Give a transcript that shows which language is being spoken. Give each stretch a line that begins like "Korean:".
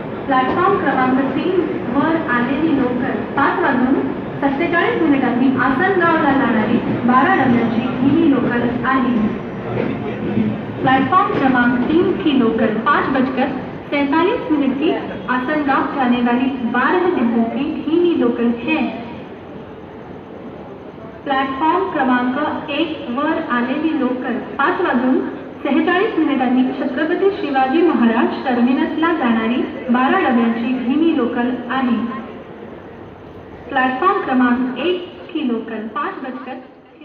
Marathi: Platform क्रमांक 3 वर आलेली लोकल 5 वाजून 47 मिनिटांनी आसनगावला जाणारी 12 डब्याची ही लोकल आहे.
Hindi: प्लेटफॉर्म क्रमांक 3 की लोकल 5:47 की आसनगांव जाने वाली 12 डिब्बों की ही लोकल है.
Marathi: प्लॅटफॉर्म क्रमांक 1 वर आलेली लोकल 5 वाजून 46 मिनिटांनी छत्रपती शिवाजी महाराज टर्मिनसला जाणारी 12 डब्यांची ही लोकल आहे.
Hindi: प्लॅटफॉर्म क्रमांक 1 की लोकल 5:47